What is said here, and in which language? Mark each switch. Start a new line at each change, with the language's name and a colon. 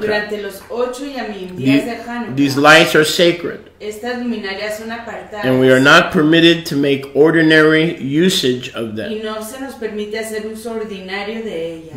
Spanish: durante los 8 y amim días de
English: These Hanukkah. lights are sacred,
Spanish: Estas luminarias son apartadas
English: and we are not permitted to make ordinary usage of
Spanish: y
English: them,
Spanish: no se nos permite hacer uso ordinario de ellas,